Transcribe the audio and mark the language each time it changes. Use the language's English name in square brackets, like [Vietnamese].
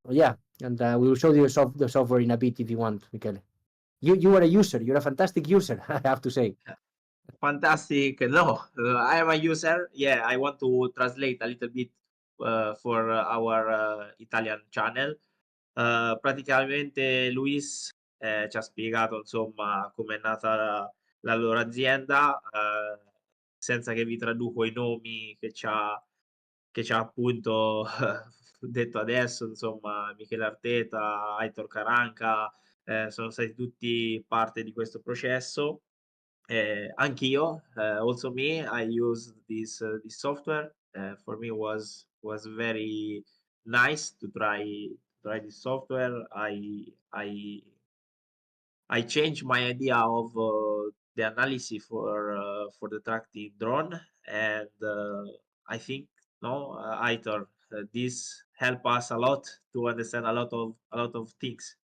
[English] Yeah, and we will show you the software in a bit if you want, Michele. You are a user. You're a fantastic user, I have to say. Fantastic. No, I am a user. Yeah, I want to translate a little bit for our Italian channel. [Italian] Praticamente Luis ci ha spiegato insomma come è nata la loro azienda, senza che vi traduco i nomi che ci ha appunto detto adesso, insomma Michele Arteta, Aithor Karanka, sono stati tutti parte di questo processo. [English] Anch'io, also me, I use this software. For me was very nice to try this software. I changed my idea of the analysis for the tracking drone, and I think Aithor, this help us a lot to understand a lot of things.